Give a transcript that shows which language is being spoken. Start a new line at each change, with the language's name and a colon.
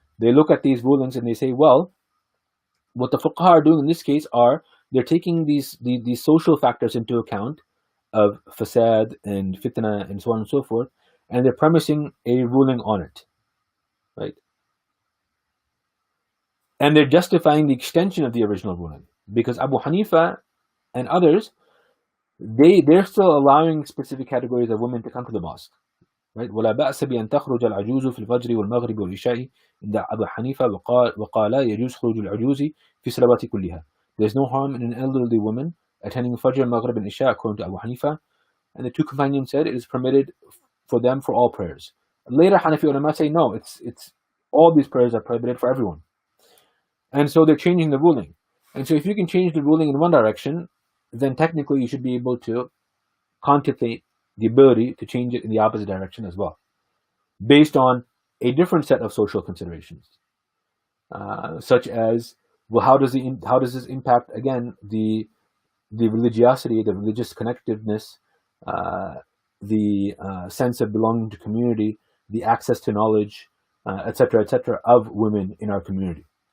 English: They look at these rulings and they say, well, what the fuqaha are doing in this case are they're taking these social factors into account of fasad and fitna and so on and so forth, and they're premising a ruling on it, right? And they're justifying the extension of the original ruling, because Abu Hanifa and others, they're still allowing specific categories of women to come to the mosque, right?
Arabic: ولا بأس بأن تخرج العجوز في الفجر والمغرب والعشاء عند أبو حنيفة وقال يجوز خروج العجوز في الصلوات كلها.
English: There's no harm in an elderly woman attending Fajr, Maghrib, and Isha, according to Abu Hanifa. And the two companions said it is permitted for them for all prayers. Later, Hanafi ulama say no, it's all these prayers are prohibited for everyone. And so they're changing the ruling. And so if you can change the ruling in one direction, then technically you should be able to contemplate the ability to change it in the opposite direction as well, based on a different set of social considerations, such as, well, how does this impact, again, the religiosity, the religious connectiveness, the sense of belonging to community, the access to knowledge, etc., of women in our community.